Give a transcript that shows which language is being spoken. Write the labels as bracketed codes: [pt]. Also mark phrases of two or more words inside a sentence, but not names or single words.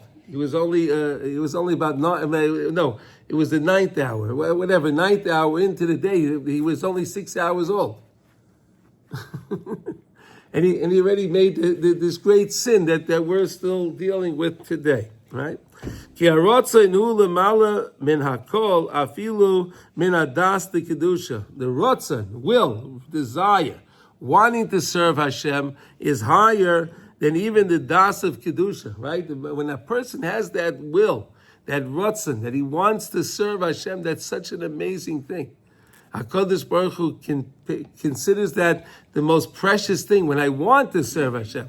[en] It was only about no. It was the 9th hour, whatever, 9th hour into the day. He was only 6 hours old. and he already made this great sin that we're still dealing with today, right? [he] Ki harotzon hu lemala min hakol afilu min hadas de kedusha. [en] The rotzon, will, desire, wanting to serve Hashem is higher than even the das of kedusha, right? When a person has that will, that rotzon, that he wants to serve Hashem, that's such an amazing thing. [he] HaKadosh Baruch Hu [en] considers that the most precious thing when I want to serve Hashem.